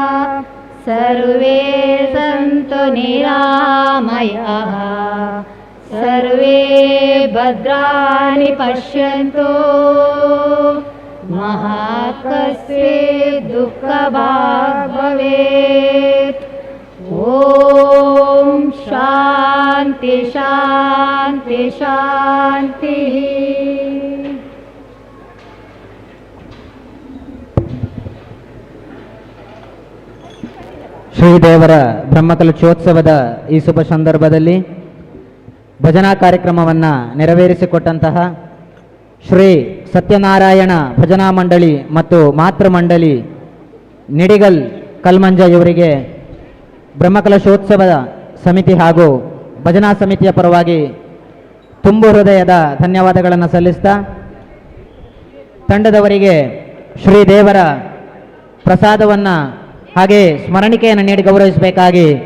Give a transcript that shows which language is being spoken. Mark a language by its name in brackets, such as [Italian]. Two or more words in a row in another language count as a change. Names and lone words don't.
[Sanskrit] सर्वे सन्तु निरामयाः सर्वे भद्राणि पश्यन्तु महाकस्ये दुःखभाग् भवेत्। ॐ शान्ति शान्ति शान्तिः। [Kannada] ಶ್ರೀದೇವರ ಬ್ರಹ್ಮಕಲಶೋತ್ಸವದ ಈ ಶುಭ ಸಂದರ್ಭದಲ್ಲಿ ಭಜನಾ ಕಾರ್ಯಕ್ರಮವನ್ನು ನೆರವೇರಿಸಿಕೊಟ್ಟಂತಹ ಶ್ರೀ ಸತ್ಯನಾರಾಯಣ ಭಜನಾ ಮಂಡಳಿ ಮತ್ತು ಮಾತೃ ಮಂಡಳಿ ನಿಡಿಗಲ್ ಕಲ್ಮಂಜ ಇವರಿಗೆ ಬ್ರಹ್ಮಕಲಶೋತ್ಸವದ ಸಮಿತಿ ಹಾಗೂ ಭಜನಾ ಸಮಿತಿಯ ಪರವಾಗಿ ತುಂಬು ಹೃದಯದ ಧನ್ಯವಾದಗಳನ್ನು ಸಲ್ಲಿಸ್ತಾ ತಂಡದವರಿಗೆ ಶ್ರೀದೇವರ ಪ್ರಸಾದವನ್ನು ಹಾಗೆ ಸ್ಮರಣಿಕೆಯನ್ನು ನೀಡಿ ಗೌರವಿಸಬೇಕಾಗಿ